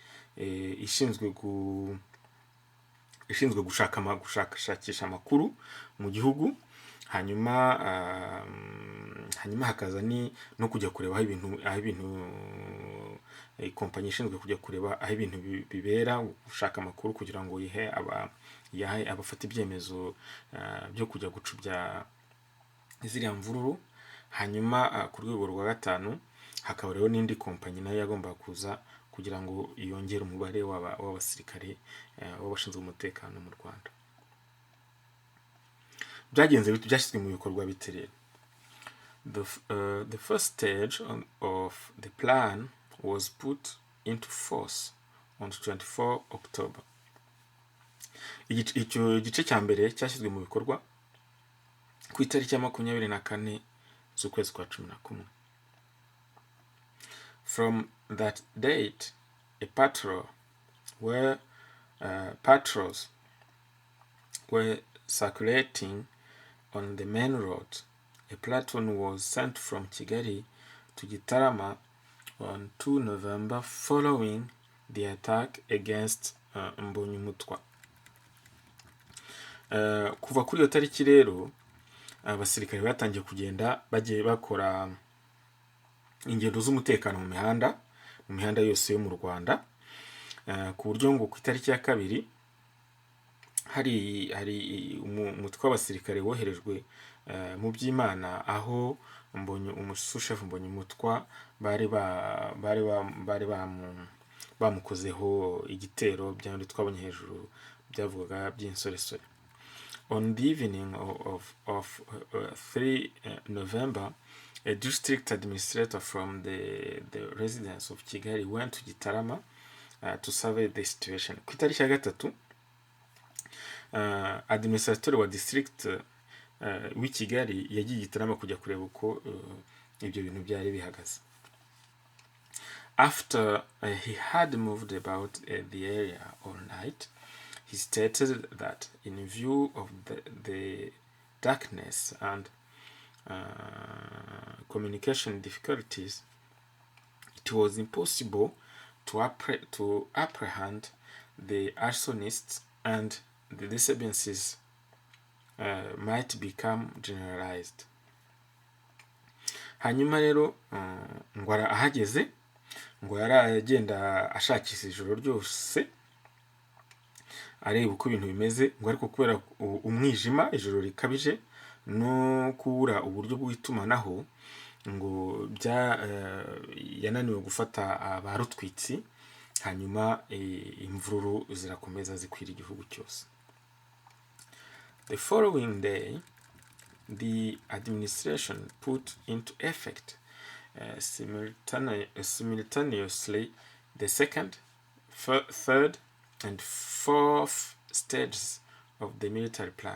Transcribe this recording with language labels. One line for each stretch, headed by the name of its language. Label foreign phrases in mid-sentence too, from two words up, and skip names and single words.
Kinyarwanda: ishinzwe gushakisha amakuru mu gihugu, hanyuma hakaza no kujya kureba aho ibintu kompanyi ishinzwe kujya kureba aho ibintu bibera, gushaka amakuru kugira ngo yihe abafata ibyemezo byo kujya gucubya ziriya mvururu. Hanyuma ku rwego rwa gatanu hakaba rero n'indi kompanyi nayo yagomba kuza kugira ngo yongere umubare w'abasirikare w'abashinzwe umutekano mu Rwanda. Byashyizwe mu bikorwa bite rero?
English: The first stage of the plan was put into force on 24 October.
Kinyarwanda: Icyo gice cya mbere cyashyizwe mu bikorwa ku itariki ya 24 z'ukwezi kwa 11.
English: From that date, patrols were circulating on the main road. A platoon was sent from Kigali to Gitarama on 2 November following the attack against Umwami Mutara.
Kinyarwanda: Kuva kuri iyo tariki rero abasirikare batangiye kugenda bagiye bakora ingendo z'umutekano mu mihanda yose yo mu Rwanda, ku buryo ngo ku itariki ya 2 hari umutwe w'abasirikare woherejwe mu by'Imana, aho umushefu Umwami Mutara bari bamukozeho igitero byandi twabonye hejuru byavugaga by'insoresore.
English: On the evening of 3 November, a district administrator from the residence of Kigali went to Gitarama to survey the situation.
Kinyarwanda: Ku itariki ya 3 administrator wa district w'i Kigali yagiye Gitarama kujya kureba uko ibyo bintu byari bihagaze.
English: After he had moved about the area all night, he stated that in view of the darkness and communication difficulties, it was impossible to apprehend the arsonists and the disturbances might become generalized.
Kinyarwanda: Hanyuma rero ngo ahageze ngo yaragenda ashakisha ijoro ryose areba uko ibintu bimeze, ngo ariko kubera umwijima ijoro rikabije no kubura uburyo bw'itumanaho ngo yananiwe gufata abarutwitsi, hanyuma imvururu zirakomeza zikwira igihugu cyose.
English: The following day, the administration put into effect simultaneously the 2nd, 3rd, and 4th stages of the military plan.